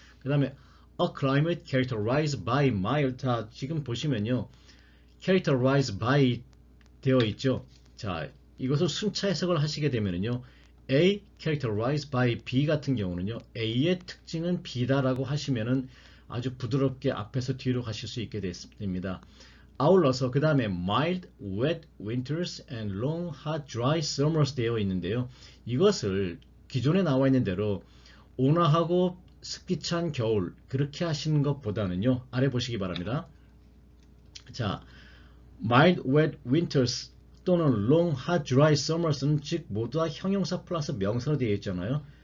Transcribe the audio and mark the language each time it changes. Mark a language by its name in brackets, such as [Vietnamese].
[Korean] 그 다음에 [English] a climate characterized by mild. [Korean] 자, 지금 보시면요. characterized by 되어 있죠. 자, 이것을 순차 해석을 하시게 되면은요. [English] A characterized by B [Korean] 같은 경우는요. A의 특징은 B다라고 하시면은 아주 부드럽게 앞에서 뒤로 가실 수 있게 됩니다. 아울러서 그 다음에 [English] mild, wet winters and long, hot, dry summers [Korean] 되어 있는데요. 이것을 기존에 나와 있는 대로 온화하고 습기찬 겨울 그렇게 하시는 것보다는요. 아래 보시기 바랍니다. 자, [English] mild, wet winters [Korean] 또는 [English] long, hot, dry summers [Korean] 는 즉 모두 다 형용사 플러스 명사로 되어 있잖아요.